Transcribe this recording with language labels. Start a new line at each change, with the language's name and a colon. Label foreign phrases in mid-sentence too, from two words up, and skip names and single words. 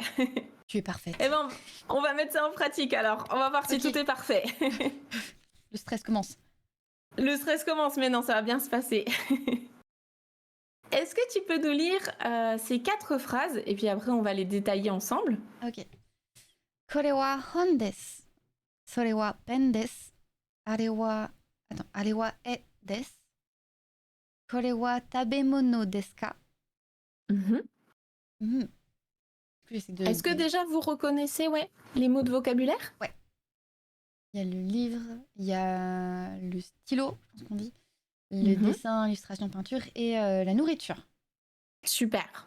French: Tu es parfaite. Eh ben, on va mettre ça en pratique alors. On va voir si Ok. tout est parfait. Le stress commence. Le stress commence, mais non, ça va bien se passer. Est-ce que tu peux nous lire ces 4 phrases et puis après on va les détailler ensemble?
Japanese: Ok. これは本です。それはペンです。あれは絵です。これは食べ物ですか？
French: Est-ce que déjà vous reconnaissez les mots de vocabulaire? Ouais. Il y a le livre, il y a le stylo, je pense qu'on dit, le dessin, l'illustration, peinture et la nourriture. Super.